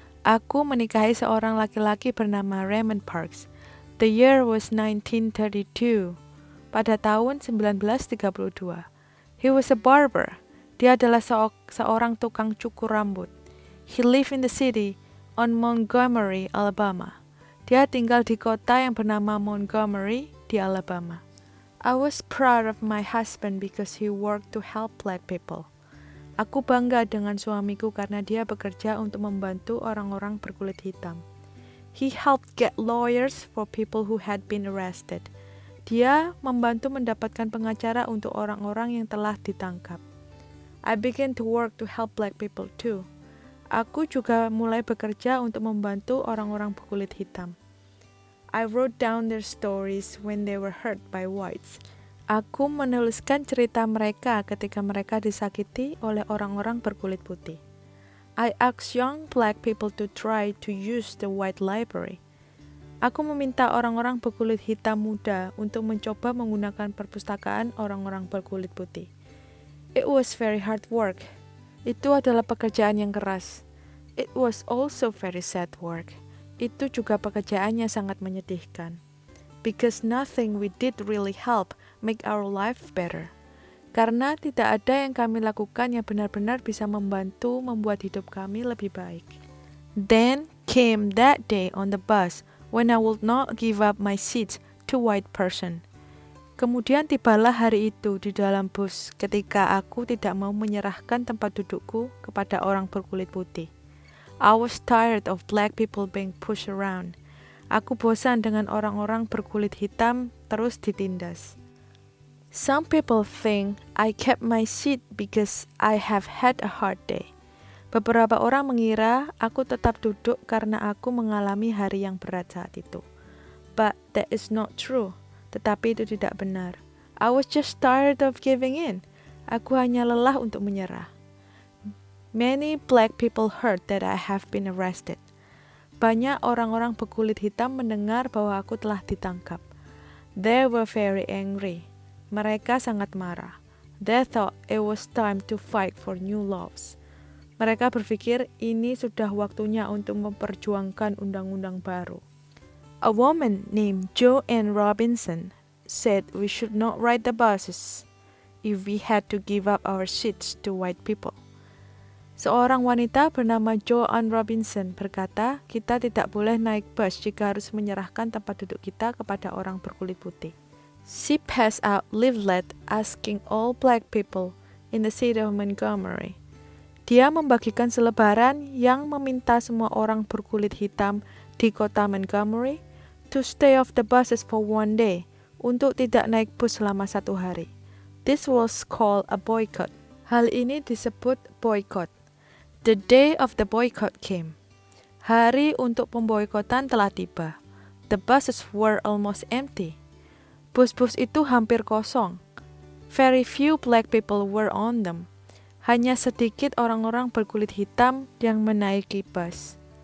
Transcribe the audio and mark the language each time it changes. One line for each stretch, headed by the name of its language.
Indonesian: Aku menikahi seorang laki-laki bernama Raymond Parks.
English: The year was 1932.
Indonesian: Pada tahun 1932.
English: He was a barber.
Indonesian: Dia adalah seorang tukang cukur rambut.
English: He lived in the city on Montgomery, Alabama.
Indonesian: Dia tinggal di kota yang bernama Montgomery di Alabama.
English: I was proud of my husband because he worked to help black people.
Indonesian: Aku bangga dengan suamiku karena dia bekerja untuk membantu orang-orang berkulit hitam.
English: He helped get lawyers for people who had been arrested.
Indonesian: Dia membantu mendapatkan pengacara untuk orang-orang yang telah ditangkap.
English: I began to work to help black people too.
Indonesian: Aku juga mulai bekerja untuk membantu orang-orang berkulit hitam.
English: I wrote down their stories when they were hurt by whites.
Indonesian: Aku menuliskan cerita mereka ketika mereka disakiti oleh orang-orang berkulit putih.
English: I asked young black people to try to use the white library.
Indonesian: Aku meminta orang-orang berkulit hitam muda untuk mencoba menggunakan perpustakaan orang-orang berkulit putih.
English: It was very hard work.
Indonesian: Itu adalah pekerjaan yang keras.
English: It was also very sad work.
Indonesian: Itu juga pekerjaan yang sangat menyedihkan.
English: Because nothing we did really help make our life better.
Indonesian: Karena tidak ada yang kami lakukan yang benar-benar bisa membantu membuat hidup kami lebih baik.
English: Then came that day on the bus when I would not give up my seat to white person.
Indonesian: Kemudian tibalah hari itu di dalam bus ketika aku tidak mau menyerahkan tempat dudukku kepada orang berkulit putih.
English: I was tired of black people being pushed around.
Indonesian: Aku bosan dengan orang-orang berkulit hitam terus ditindas.
English: Some people think I kept my seat because I have had a hard day.
Indonesian: Beberapa orang mengira aku tetap duduk karena aku mengalami hari yang berat saat itu.
English: But that is not true.
Indonesian: Tetapi itu tidak benar.
English: I was just tired of giving in.
Indonesian: Aku hanya lelah untuk menyerah.
English: Many black people heard that I have been arrested.
Indonesian: Banyak orang-orang berkulit hitam mendengar bahwa aku telah ditangkap.
English: They were very angry.
Indonesian: Mereka sangat marah.
English: They thought it was time to fight for new laws.
Indonesian: Mereka berpikir ini sudah waktunya untuk memperjuangkan undang-undang baru.
English: A woman named Joanne Robinson said we should not ride the buses if we had to give up our seats to white people.
Indonesian: Seorang wanita bernama Joanne Robinson berkata, kita tidak boleh naik bus jika harus menyerahkan tempat duduk kita kepada orang berkulit putih.
English: She passed out leaflet asking all black people in the city of Montgomery.
Indonesian: Dia membagikan selebaran yang meminta semua orang berkulit hitam di kota Montgomery
English: to stay off the buses for one day,
Indonesian: untuk tidak naik bus selama 1 hari.
English: This was called a boycott.
Indonesian: Hal ini disebut boycott.
English: The day of the boycott came.
Indonesian: Hari untuk pemboikotan telah tiba.
English: The buses were almost empty.
Indonesian: Bus-bus itu hampir kosong.
English: Very few black people were on them.
Indonesian: Hanya sedikit orang-orang berkulit hitam yang menaiki bus.